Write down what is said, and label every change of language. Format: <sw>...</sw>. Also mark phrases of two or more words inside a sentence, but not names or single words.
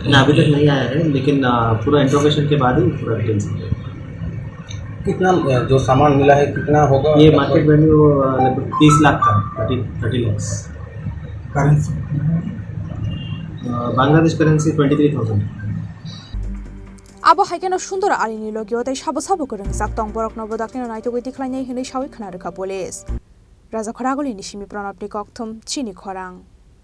<hi>नहीं आया है लेकिन पूरा इंट्रोगेशन के बाद ही पूरा डिटेल्स। कितना जो सामान मिला है कितना होगा? ये</hi> <en>market value</en> <hi>लगभग 30 लाख का 30 लाख करेंसी बांग्लादेश करेंसी 23,000।</hi> <trp>आबो हाइकेन सुंदर आलिनि लगियो तै साबो साबो गोरों जाक्तं बरक नबो दाकिन नायतो गति खलायनाय हनै सावै खना रखा पुलिस राजा खरागलिनि सिमि प्रणब नि कक्थम चिनि खरां।</trp>